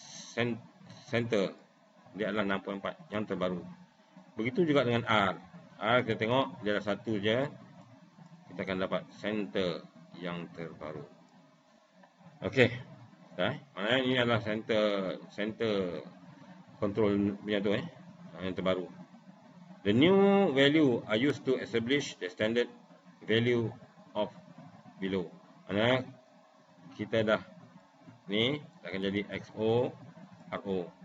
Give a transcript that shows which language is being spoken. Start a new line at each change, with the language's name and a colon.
Malay: center, dia adalah 6.4 yang terbaru. Begitu juga dengan R. R kita tengok dia ada satu je, kita akan dapat center yang terbaru. Okey. Maknanya ini adalah center control punya tu yang terbaru.
English: The new value are used to establish the standard value of below.
Malay: Maknanya kita dah ni akan jadi XO RO.